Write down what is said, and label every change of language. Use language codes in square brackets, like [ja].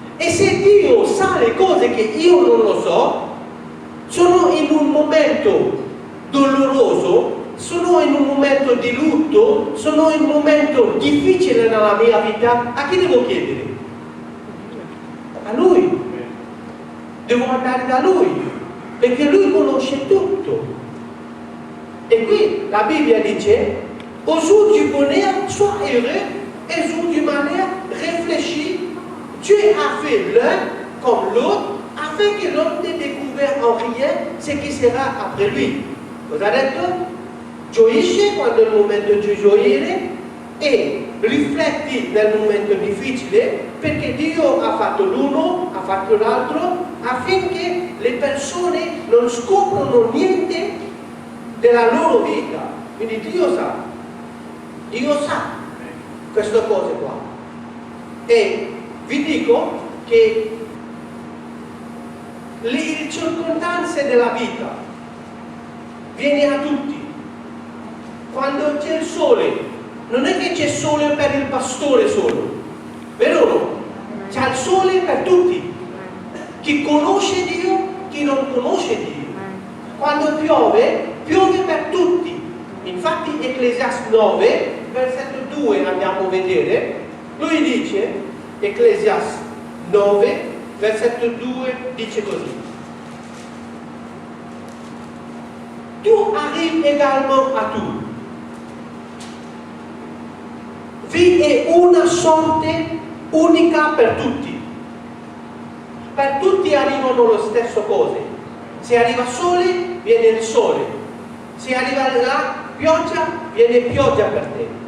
[it] E se Dio sa le cose che io non lo so, sono in un momento doloroso, sono in un momento di lutto, sono in un momento difficile nella mia vita, a chi devo chiedere? A Lui. Devo andare da Lui, perché Lui conosce tutto. [fr] Et qui, la Bible dice, au jour du bonheur, sois heureux, et au jour du malheur, réfléchis. Dieu a fait l'un comme l'autre, afin que l'homme ne découvre en rien ce qui sera après lui. [it] Cosa ha detto? Gioisci quando è il momento di gioire e rifletti nel momento difficile, perché Dio ha fatto l'uno, ha fatto l'altro, affinché le persone non scoprono niente della loro vita. Quindi Dio sa queste cose qua. E vi dico che le circostanze della vita viene a tutti. Quando c'è il sole, non è che c'è sole per il pastore solo, vero o no? C'è il sole per tutti. Chi conosce Dio, chi non conosce Dio. Quando piove, piove per tutti. Infatti Ecclesiastes 9, versetto 2 andiamo a vedere, lui dice, Ecclesiastes 9, versetto 2 dice così. [fr] Tout arrive également à tout. [it] Vi è una sorte unica per tutti. Per tutti arrivano le stesse cose. Se arriva sole, viene il sole. Se arriva la pioggia, viene pioggia per te.